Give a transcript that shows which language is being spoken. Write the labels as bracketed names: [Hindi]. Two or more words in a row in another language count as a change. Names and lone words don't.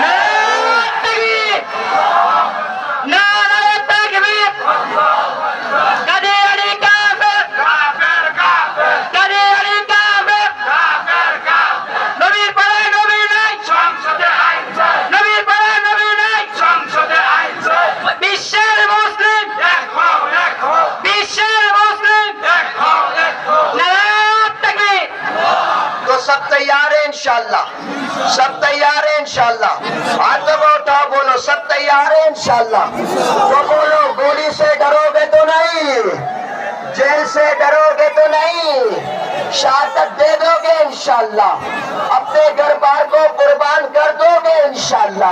[Urdu] نعرہ تکبیر! قادیانی کافر! قادیانی کافر! نبی پڑھے نبی نہیں! نبی پڑھے نبی نہیں! [Bangla] বিশ্বের মুসলিম! বিশ্বের মুসলিম! [Urdu] نعرہ تکبیر! تو سب تیار ہیں انشاءاللہ، سب تیار ہیں انشاءاللہ، ہاتھوں کو اٹھا بولو سب تیار ہیں انشاءاللہ، تو بولو گولی سے ڈرو گے تو نہیں، جیل سے ڈرو گے تو نہیں، شہادت دے دو گے انشاءاللہ، اپنے گھر بار کو قربان کر دو گے انشاءاللہ۔